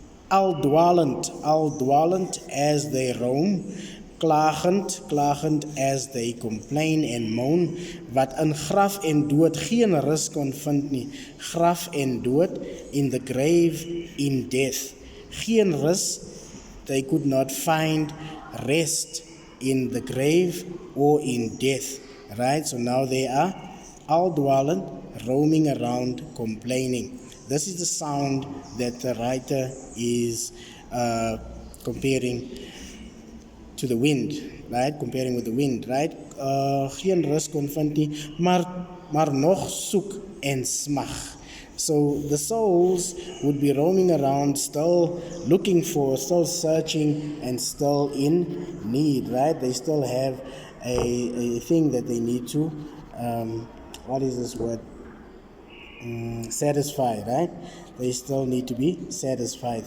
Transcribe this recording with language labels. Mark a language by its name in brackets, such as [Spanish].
[Afrikaans] Al dwalend [English] as they roam, [Afrikaans] klagend [English] as they complain and moan, [Afrikaans] wat in graf en dood geen rus kon vind nie, graf en dood, [English] in the grave, in death, [Afrikaans] geen rus, [English] they could not find rest in the grave or in death, right? So now they are [Afrikaans] al dwalend, [English] roaming around, complaining. This is the sound that the writer is comparing to the wind, right? Comparing with the wind, right? [Afrikaans] Geen rus kon vind nie, maar nog soek en smag. [English] So the souls would be roaming around, still looking for, still searching, and still in need, right? They still have a thing that they need to, what is this word? Satisfied, right? They still need to be satisfied.